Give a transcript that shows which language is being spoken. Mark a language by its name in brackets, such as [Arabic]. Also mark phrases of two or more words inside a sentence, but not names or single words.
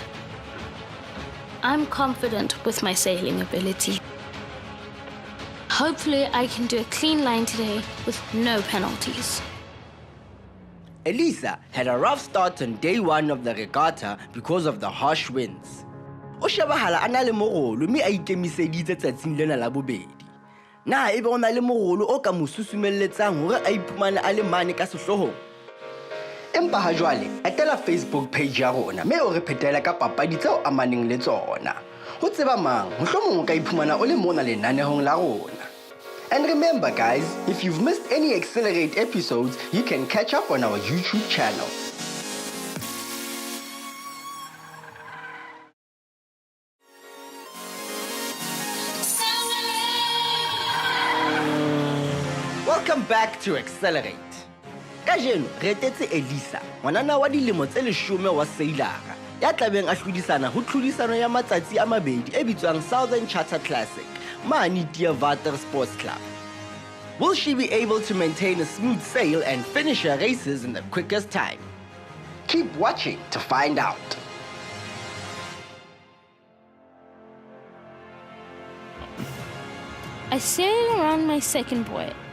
[English] I'm confident with my sailing ability. Hopefully I can do a clean line today with no penalties. Elisa had a rough start on day 1 of the regatta because of the harsh winds. [Southern Sotho] O shebahala a na le morolo mme a ikemiseditse tsatsing lena la bobedi. Na ebe o na le morolo o ka mo susumelletsang hore a iphumane a le mane ka sehlohong? Empa ha jwale etela Facebook page ya rona mme o re phetela ka papadi tseo amaneng le tsona. Ho tseba mang mohlomong o ka iphumana o le mona lenanehong la rona. [English] And remember guys, if you've missed any Xcellerate episodes, you can catch up on our YouTube channel. Welcome back to Xcellerate. [Southern Sotho] Kajeno re etetse Elisa, ngwanana wa dilemo tse 10 wa sailara, ya tlabeng a hlodisana ho tlhodisano ya matsatsi a mabedi e bitswang Southern Charter Classic, mane Theewater Sports Club. [English] Will she be able to maintain a smooth sail and finish her races in the quickest time? Keep watching to find out. I sail around my second buoy.